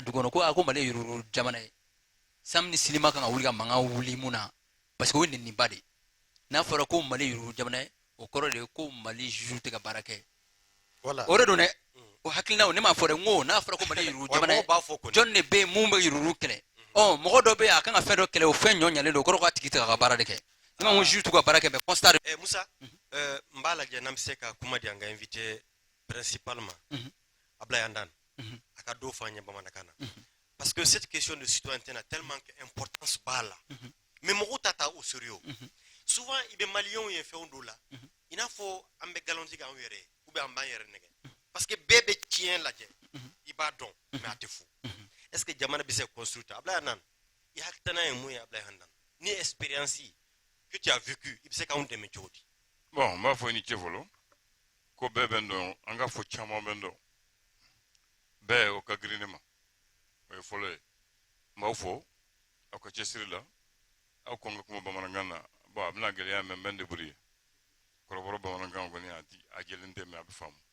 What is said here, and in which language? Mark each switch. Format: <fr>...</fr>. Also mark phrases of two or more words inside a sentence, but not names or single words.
<bm>du kɔnɔ ko a ko Mali ye yurugu jamana ye sam ni silima kan ka wuli ka mankan wuli mun na</bm> <fr>parce que</fr> <bm>o ye nɛniba de ye n'a fɔra ko Mali ye yurugu jamana ye o kɔrɔ de ye ko Mali juge tɛ ka baara kɛ o de don dɛ o hakilinaw ne m'a fɔ dɛ n ko n'a fɔra ko Mali ye yurugu jamana ye jɔn de bɛ yen mun bɛ yurugu kɛlɛ mɔgɔ dɔ bɛ yen a kan ka fɛn dɔ kɛlɛ o fɛn ɲɔ ɲalen don o kɔrɔ k'a tigi tɛ ka baara de kɛ ne ma ko juge t'u ka baara kɛ mais constat de Musa n b'a lajɛ n'an bɛ se ka kuma di an ka invité principalement Ablaye Andane a ka dɔ fɔ an ye bamanankan na</bm> <fr>parce que cette question de citoyenneté n'a tellement d'importance</fr> <bm>b'a la mais mɔgɔw t'a ta</bm> <fr>au sérieux</fr> <bm>souvent i bɛ maliyɛnw ye fɛnw dɔw la i n'a fɔ an bɛ galon tigɛ an yɛrɛ ye</bm> <fr>ou bien</fr> <bm>an b'an yɛrɛ nɛgɛ</bm> <fr>parce que</fr> <bm>bɛɛ bɛ tiɲɛ lajɛ i b'a dɔn mais a tɛ fo</bm> <fr>est ce que</fr> <bm>jamana bɛ se construire ta Ablaye Andane i hakilina ye mun ye Ablaye Andane ni expérience</bm> <fr>que tu as vécu</fr> <bm>i bɛ se k'anw dɛmɛ cogo di bon n b'a fɔ i ni ce fɔlɔ ko bɛɛ bɛ n dɔn an ka fɔ caman bɛ n dɔn bɛɛ o ka girin ne ma o ye fɔlɔ ye n b'aw fɔ aw ka cɛsiri la aw kɔn ka kuma bamanankan na bon a bɛna gɛlɛya mais n bɛ n débrouiller kɔrɔbɔrɔ bamanankan kɔni a jɛlen tɛ mais a bɛ faamu</bm>